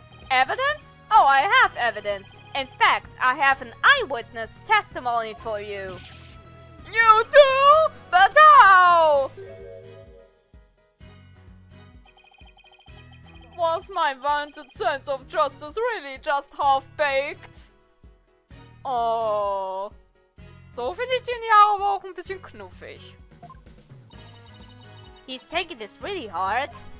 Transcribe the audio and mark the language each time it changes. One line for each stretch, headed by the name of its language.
English: Evidence? Oh, I have evidence. In fact, I have an eyewitness testimony for you. You do? But how? Was my vaunted sense of justice really just half-baked? Oh.
German: So finde ich den ja aber auch ein bisschen knuffig.
English: He's taking this really hard.